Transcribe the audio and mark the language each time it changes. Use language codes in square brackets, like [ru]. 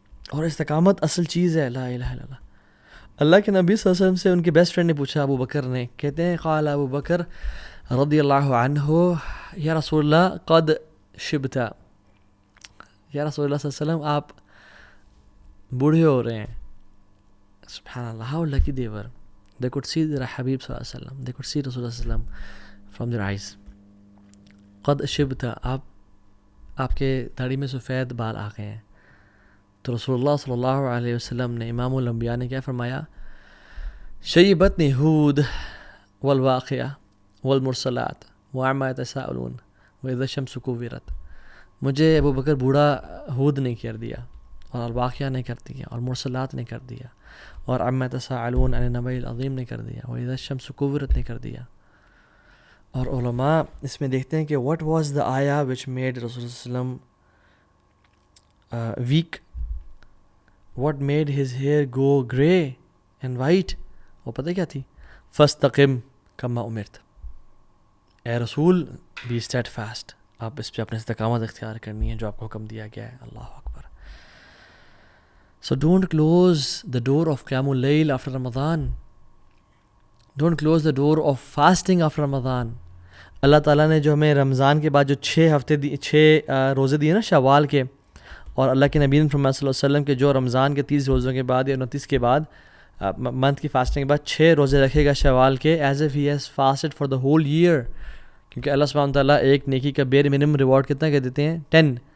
[ur] اور استقامت اصل چیز ہے. لا الہ الا اللہ. اللہ کے نبی صلی اللہ علیہ وسلم سے ان کے بیسٹ فرینڈ نے پوچھا, ابو بکر نے, کہتے ہیں [ar] قال ابو بکر رضی اللہ عنہ یا رسول اللہ قد شبت, [ur] یا رسول اللہ صلی اللہ علیہ وسلم آپ بوڑھے ہو رہے ہیں. [en] سبحان اللہ, how lucky they were. They could see their Habib صلی اللہ علیہ وسلم, they could see رسول اللہ صلی اللہ علیہ وسلم from their eyes. [ar] قد شبت, [ur] آپ کے داڑھی میں سفید بال آ گئے ہیں. تو رسول اللہ صلی اللہ علیہ وسلم نے, امام الانبیاء نے کیا فرمایا, [ar] شیبتنی ہود والواقعہ والمرسلات وعما یتساءلون واذا الشمس کوورت. [ur] مجھے ابو بکر بوڑھا ہود نے کر دیا, اور الواقعہ نے کر دیا, اور مرسلات نے کر دیا, اور عما یتساءلون عن النبأ العظیم نے کر دیا, واذا الشمس کوورت نے کر دیا. اور علماء اس میں دیکھتے ہیں کہ [en] what was the ayah which made رسول صلی اللہ علیہ وسلم weak, what made his hair go grey and white, [ur] وہ پتہ کیا تھی, [ar] فاستقم کما امرت. [ur] اے رسول [en] be steadfast, [ur] آپ اس پہ اپنے استقامت اختیار کرنی ہے جو آپ کو حکم دیا گیا ہے. [ar] اللہ اکبر. [en] So don't close the door of قیام اللیل after Ramadan. Don't close the door of fasting after Ramadan. [ur] اللہ تعالیٰ نے جو ہمیں رمضان کے بعد جو 6 روزے دیے نا شوال کے, اور اللہ کے نبی محمد صلی اللہ علیہ وسلم کے جو رمضان کے 30 روزوں کے بعد یا 29 کے بعد منتھ کی فاسٹنگ کے بعد 6 روزے رکھے گا شوال کے, [en] As if he has fasted for the whole year. [ur] کیونکہ اللہ سبحانہ تعالیٰ ایک نیکی کا بیر منیمم ریوارڈ کتنا کہ دیتے ہیں 10.